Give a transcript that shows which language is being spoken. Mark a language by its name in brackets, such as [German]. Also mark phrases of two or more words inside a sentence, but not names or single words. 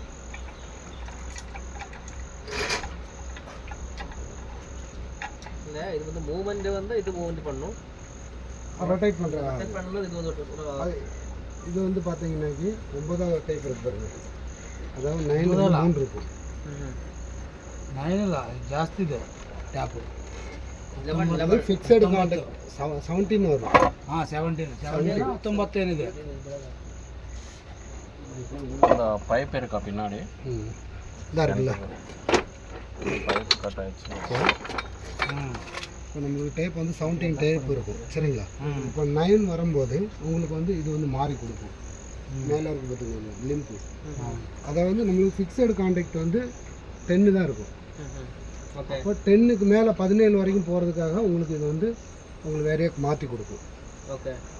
[Tamil] இல்ல இது வந்து மூவ்மெண்ட் வந்து இது மூவ்மெண்ட் பண்ணும் ரொட்டேட் பண்ணுறது இது வந்து பார்த்தீங்கன்னாக்கி 9வது டைப் இருக்கு பாருங்க அதாவது 9 இருக்கும் [Kannada] 9 ಇಲ್ಲ ಜಾಸ್ತಿ ಇದೆ ಟ್ಯಾಪ್ [English] fixed contact [Kannada] 17 ವರೆಗೂ ಹಾಂ 17 19 ಏನಿದೆ [Tamil] அந்த பைப் இருக்கா பின்னாடி தாருங்களா [English] pipe cut [Tamil] ஆயிடுச்சு இப்போ நம்மளுக்கு டைப் வந்து 17 டைப் இருக்கும் சரிங்களா இப்போ 9 வரும்போது உங்களுக்கு வந்து இது வந்து மாறி கொடுக்கும் மேலே இருக்கு பார்த்துக்கோங்க லிம்ப்பு அதை வந்து நம்மளுக்கு [English] fixed contact [Tamil] வந்து 10 தான் இருக்கும் அப்போ 10க்கு மேலே 17 வரைக்கும் போகிறதுக்காக உங்களுக்கு இது வந்து உங்களுக்கு வேறையாக மாற்றி கொடுக்கும்